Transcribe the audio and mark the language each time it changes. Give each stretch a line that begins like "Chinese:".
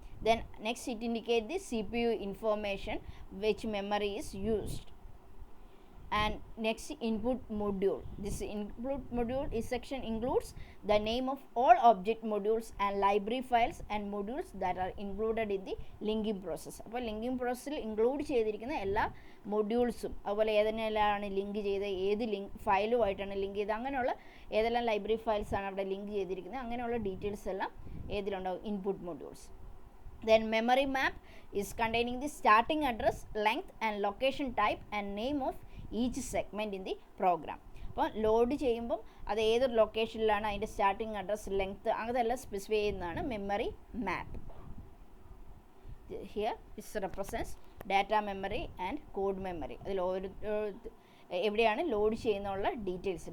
English: Then next it indicates the CPU information, which memory is used. And next, input module. This input module is section includes the name of all object modules and library files and modules that are included in the linking process.
Malayalam: അപ്പോൾ linking പ്രോസസ്സിൽ include ചെയ്തിരിക്കുന്ന എല്ലാ മൊഡ്യൂൾസും, അതുപോലെ ഏതെല്ലാം link ചെയ്ത് ഏത് ഫയലുമായിട്ടാണ് link ചെയ്ത്, അങ്ങനെയുള്ള ഏതെല്ലാം ലൈബ്രറി ഫയൽസാണ് അവിടെ ലിങ്ക് ചെയ്തിരിക്കുന്നത്, അങ്ങനെയുള്ള ഡീറ്റെയിൽസ് എല്ലാം ഏതിലുണ്ടാവും? Input modules.
English: Then memory map is containing the starting address, length and location type and name of each segment in the program.
Malayalam: അപ്പോൾ ലോഡ് ചെയ്യുമ്പം അത് ഏതൊരു ലൊക്കേഷനിലാണ്, അതിൻ്റെ സ്റ്റാർട്ടിങ് അഡ്രസ്, ലെങ്ത്ത്, അതെല്ലാം സ്പെസിഫൈ ചെയ്യുന്നതാണ് memory map.
English: Here this represents data memory and code memory.
Malayalam: അതിൽ എവിടെയാണ് load ചെയ്യുന്നുള്ള details.